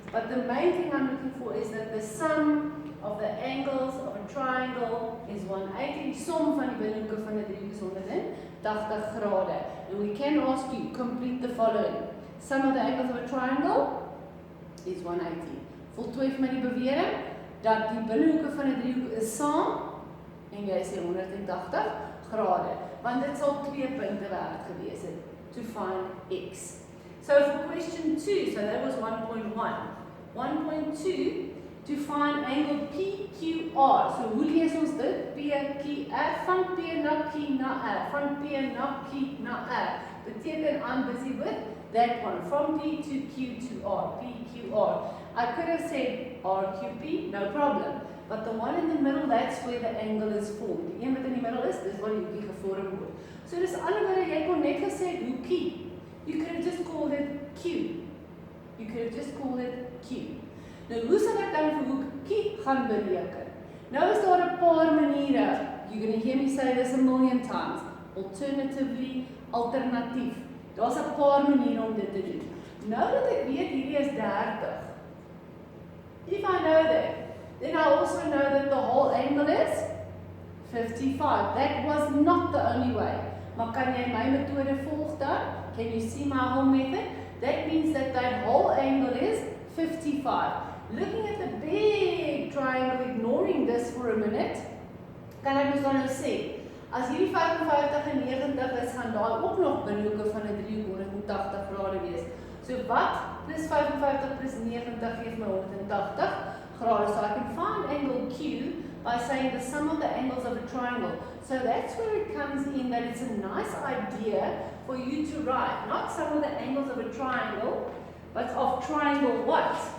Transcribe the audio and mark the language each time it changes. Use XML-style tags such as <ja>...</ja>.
<en>But the main thing I'm looking for is that the sum of the angles of a triangle is 180.</en> <af>Die som van die binnehoeke van 'n driehoek is 180 grade.</af> <en>And we can ask you, complete the following. Sum of the angles of a triangle is 180.</en> <af>Voltooi vir my die bewering dat die binnehoeke van 'n driehoek is saam en jy sê 180 grade. Want dit sal 2 punte werd gewees het</af> <en>to find x. So for question 2, so that was 1.1. 1.2, to find angle PQR.</en> <af>So hoe lees ons dit? PQR, van P na Q na R. Van P na Q na R.</af> <en>Beteken I'm busy with that one. From P to Q to R. PQR. I could have said RQP, no problem. But the one in the middle, that's where the angle is formed.</en> <af>Die een wat in die middel is, dis waar die hoekie gevorm word. So dis ander woorde, jy kon net gesê hoekie.</af> <en>You could have just called it Q. You could have just called it Q.</en> <af>Nou, hoe sal ek dan vir hoek Q gaan bereken? Nou is daar 'n paar maniere.</af> <en>You're going to hear me say this a million times. Alternatively, alternatief.</en> <af>Daar's 'n paar maniere om dit te doen. Nou dat ek weet hierdie is 30.</af> <en>If I know that, then I also know that the whole angle is 55. That was not the only way.</en> <af>Maar kan jy my metode volg dan?</af> <en>Can you see my whole method? That means that that whole angle is 55. Looking at the big triangle, ignoring this for a minute,</en> <af>kan ek dus dan nou sê, As hierdie 55 en 90 is, gaan daai ook nog binnehoeke van 'n driehoek 180 grade wees. So wat plus 55 plus 90 gee my 180 grade.</af> <en>So I can find angle Q by saying the sum of the angles of a triangle. So that's where it comes in, that it's a nice idea for you to write, not sum of the angles of a triangle, but of triangle what?</en>